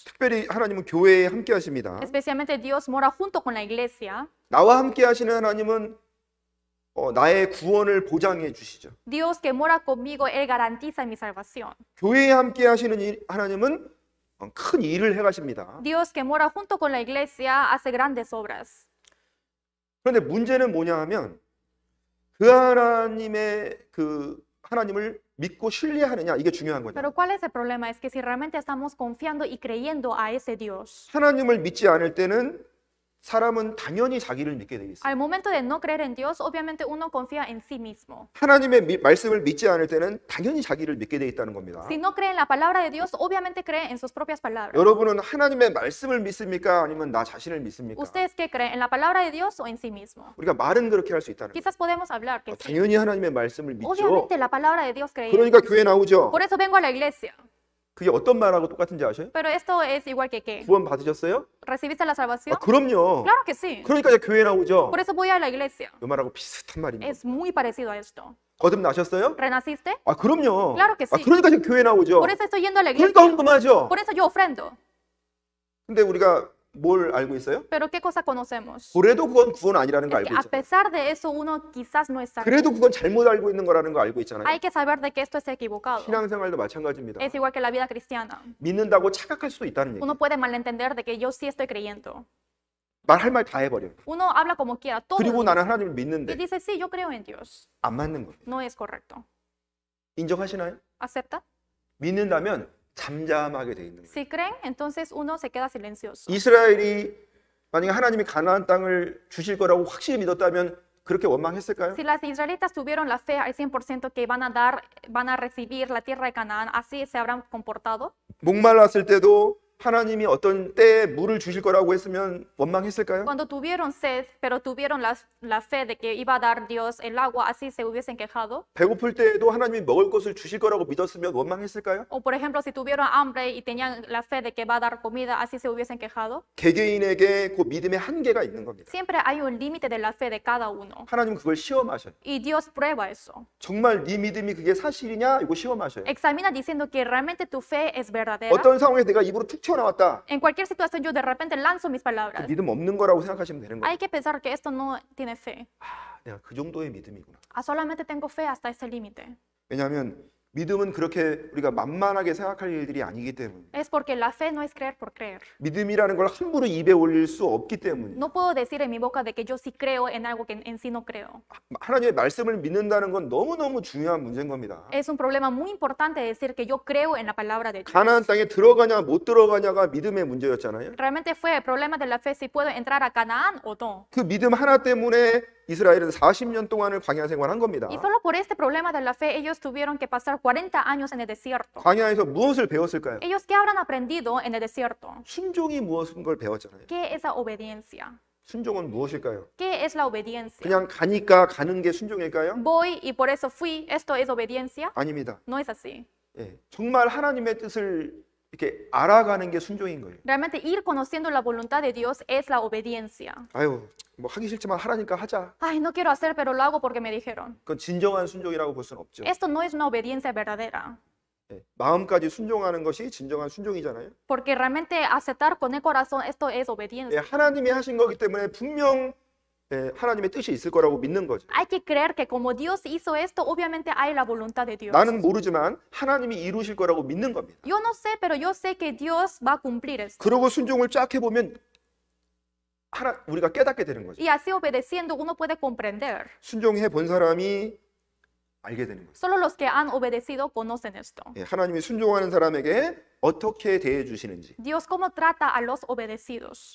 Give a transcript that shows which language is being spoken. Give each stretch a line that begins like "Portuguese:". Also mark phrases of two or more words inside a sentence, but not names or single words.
Korean: 특별히 하나님은 교회에 함께 하십니다.
Spanish: Especialmente Dios mora junto con la iglesia.
Korean: 나와 함께 하시는 하나님은 나의 구원을 보장해 주시죠.
Spanish: Dios que mora conmigo, Él garantiza mi salvación.
Korean: 교회에 함께 하시는 하나님은 큰 일을 해 가십니다.
Spanish: Dios que mora junto con la iglesia hace grandes obras.
Korean: 그런데 문제는 뭐냐 하면 그 하나님의 그 하나님을 믿고 신뢰하느냐 이게 중요한 거죠.
Spanish: Pero ¿cuál es el problema? Es que si realmente estamos confiando y creyendo a ese Dios,
Korean: 하나님을 믿지 않을 때는 사람은 당연히 자기를 믿게 돼 있어요.
Spanish: al momento de no creer en Dios, obviamente uno confía en sí mismo.
Korean: 하나님의 말씀을 믿지 않을 때는 당연히 자기를 믿게 돼 있다는 겁니다.
Spanish: Si no cree en la palabra de Dios, obviamente cree en sus propias palabras.
Korean: 여러분은 하나님의 말씀을 믿습니까? 아니면 나 자신을 믿습니까?
Spanish: ¿Ustedes qué creen? ¿En la palabra de Dios o en sí mismo?
Korean: 우리가 말은 그렇게 할 수 있다는 거예요.
Spanish: Quizás podemos hablar que sí.
Korean: 당연히 하나님의 말씀을 믿죠.
Spanish: Obviamente la palabra de Dios creemos.
Korean: 그러니까 교회 나오죠.
Spanish: Por eso vengo a la iglesia.
Korean: 그게 어떤 말하고 똑같은지 아셔요?
Spanish: Pero esto es igual que qué.
Korean: 구원 받으셨어요?
Spanish: ¿Recibiste la salvación?
Korean: 그럼요.
Spanish: Claro que sí.
Korean: 그러니까 이제 교회 나오죠.
Spanish: Por eso voy a la iglesia.
Korean: 이 말하고 비슷한 말입니다.
Spanish: Es muy parecido a esto.
Korean: 거듭나셨어요?
Spanish: ¿Renaciste?
Korean: 그럼요.
Spanish: Claro que sí.
Korean: 그러니까 이제 교회 나오죠.
Spanish: Por eso estoy yendo a la iglesia.
Korean: 그러니까 헌금하죠.
Spanish: Por eso yo ofrendo.
Korean: 근데 우리가 뭘 알고 있어요?
Spanish: Pero ¿qué cosa conocemos?
Korean: 그래도 그건 구원 아니라는 거
Spanish: Es que
Korean: 알고
Spanish: a
Korean: 있잖아요.
Spanish: pesar de eso uno quizás no es salvo.
Korean: 그래도 그건 잘못 알고 있는 거라는 거 알고 있잖아요.
Spanish: Hay que saber de que esto es equivocado.
Korean: 신앙생활도 마찬가지입니다.
Spanish: Es igual que la vida cristiana.
Korean: 믿는다고 착각할 수도 있다는 얘기.
Spanish: Uno puede malentender de que yo sí estoy creyendo.
Korean: 말할 말 다 해버려.
Spanish: Uno habla como quiera, todo.
Korean: 그리고
Spanish: lo
Korean: 나는
Spanish: dice.
Korean: 하나님을
Spanish: Y
Korean: 믿는데
Spanish: dice, sí, yo creo en Dios.
Korean: 안 맞는 거예요.
Spanish: No es correcto.
Korean: 인정하시나요?
Spanish: ¿Acepta?
Korean: 믿는다면 잠잠하게 돼 있는 거예요.
Spanish: Si creen, entonces uno se queda silencioso.
Korean: 이스라엘이 만약에 하나님이 가나안 땅을 주실 거라고 확실히 믿었다면 그렇게 원망했을까요?
Spanish: Si las israelitas tuvieron la fe al 100% que van a recibir la tierra de Canaán, ¿así se habrán comportado?
Korean: 목말랐을 때도 하나님이 어떤 때에 물을 주실 거라고 했으면 원망했을까요?
Spanish: Cuando tuvieron sed, pero tuvieron la fe de que iba a dar Dios el agua, ¿así se hubiesen quejado?
Korean: 배고플 때에도 하나님이 먹을 것을 주실 거라고 믿었으면 원망했을까요?
Spanish: O por ejemplo, si tuvieron hambre y tenían la fe de que va a dar comida, ¿así se hubiesen quejado?
Korean: 개개인에게 그 믿음의 한계가 있는 겁니다.
Spanish: Siempre hay un límite de la fe de cada uno.
Korean: 하나님은 그걸 시험하셔요.
Spanish: Y Dios prueba eso.
Korean: 정말 네 믿음이 그게 사실이냐? 이거 시험하셔요.
Spanish: Examina diciendo que realmente tu fe es verdadera.
Korean: 어떤 상황에서 내가 입으로 툭 튀어나왔다.
Spanish: En cualquier situación yo de repente lanzo mis
Korean: 그
Spanish: palabras.
Korean: 믿음 없는 거라고 생각하시면 되는 거예요.
Spanish: Hay que pensar que esto no tiene fe.
Korean: 내가 그 정도의 믿음이구나.
Spanish: Solamente tengo fe hasta ese límite.
Korean: 왜냐하면 믿음은 그렇게 우리가 만만하게 생각할 일들이 아니기 때문에,
Spanish: Es porque la fe no es creer por creer.
Korean: 믿음이라는 걸 함부로 입에 올릴 수 없기 때문에,
Spanish: No puedo decir en mi boca de que yo sí creo en algo que en sí no creo.
Korean: 하나님의 말씀을 믿는다는 건 너무너무 중요한 문제인 겁니다.
Spanish: Es un problema muy importante decir que yo creo en la palabra de Dios.
Korean: 가나안 땅에 들어가냐 못 들어가냐가 믿음의 문제였잖아요.
Spanish: Realmente fue el problema de la fe si puedo entrar a Canaán o no.
Korean: 그 믿음 하나 때문에 이스라엘은 40년 동안을 광야 생활한 겁니다.
Spanish: Y solo por este problema de la fe ellos tuvieron que pasar 40 años en el desierto.
Korean: 광야에서 무엇을 배웠을까요?
Spanish: ¿Ellos qué habrán aprendido en el desierto?
Korean: 순종이 무엇인 걸 배웠잖아요.
Spanish: ¿Qué es la obediencia?
Korean: 순종은 무엇일까요?
Spanish: ¿Qué es la obediencia?
Korean: 그냥 가니까 가는 게 순종일까요?
Spanish: Voy y por eso fui. ¿Esto es obediencia?
Korean: 아닙니다.
Spanish: No es así.
Korean: 예, 정말 하나님의 뜻을 이렇게 알아가는 게 순종인 거예요.
Spanish: Realmente ir conociendo la voluntad de Dios es la obediencia.
Korean: 아유, 뭐 하기 싫지만 하라니까 하자.
Spanish: Ay, no quiero hacer, pero lo hago porque me dijeron.
Korean: 그건 진정한 순종이라고 볼 수는 없죠.
Spanish: Esto no es una obediencia verdadera.
Korean: 예, 마음까지 순종하는 것이 진정한 순종이잖아요.
Spanish: Porque realmente aceptar con el corazón, esto es
Korean: 예,
Spanish: obediencia.
Korean: 하나님이 하신 거기 때문에 분명 하나님의 뜻이 있을 거라고 믿는 거죠.
Spanish: Hay que creer que como Dios hizo esto, obviamente hay la voluntad de Dios.
Korean: 나는 모르지만 하나님이 이루실 거라고 믿는 겁니다.
Spanish: Yo no sé, pero yo sé que Dios va a cumplir esto.
Korean: 그러고 순종을 쫙 해보면 우리가 깨닫게 되는 거죠.
Spanish: Y así obedeciendo uno puede comprender.
Korean: 순종해 본 사람이 알게 되는 거죠.
Spanish: Solo los que han obedecido conocen esto.
Korean: 예, 하나님이 순종하는 사람에게 어떻게 대해 주시는지.
Spanish: Dios cómo trata a los obedecidos.